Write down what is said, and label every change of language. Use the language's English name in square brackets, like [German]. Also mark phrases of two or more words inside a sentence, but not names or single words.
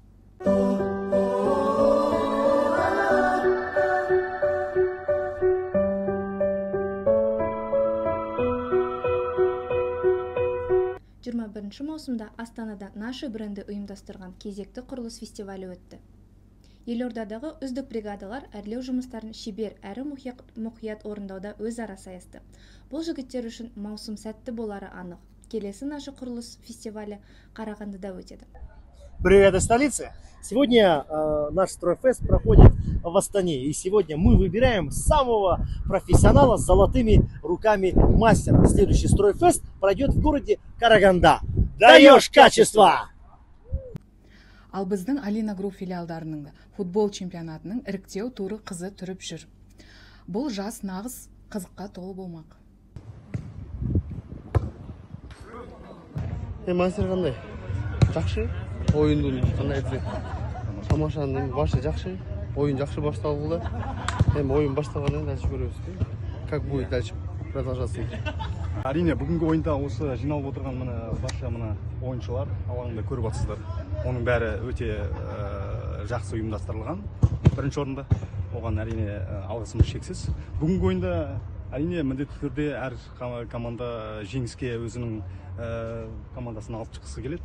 [Kazakh] Маусымда Астанада Наши бренді ұйымдастырған кезекті құрылыс фестивалі өтті. Елордадағы үздік бригадалар әрлеу жұмыстарын шебер әрі мұқият орындауда өзара сайысты. Бұл жігіттер үшін маусым сәтті болары анық. Келесі Наши құрылыс фестивалі Қарағандыда өтеді. [Russian] Бригада столицы. Сегодня наш стройфест проходит в Астане. И сегодня мы выбираем самого профессионала с золотыми руками мастера. Следующий стройфест пройдет в городе Караганда. Даешь качество! [Kazakh] Ал біздің Alina Group филиалдарының футбол чемпионатының іріктеу туры қызы түріп жүр. Бұл жас нағыз қызыққа толы болмақ. Мастер қандай? Жақсы. Ойынды қандай еді? Тамашаның башы жақсы. Ойын жақсы басталды. Ойын басталғаннан дальше көреміз. [Russian] Как будет дальше продолжаться? [Kazakh] Әрине, бүгінгі ойында осы жиналып отырған барша ойыншылар алаңында көріп жатсыздар. Оның бәрі өте жақсы ұйымдастырылған. Бірінші орында оған әрине алғысымыз шексіз. Бүгінгі ойында әрине міндетті түрде әр команда жеңіске өзінің командасын алып шыққысы келеді.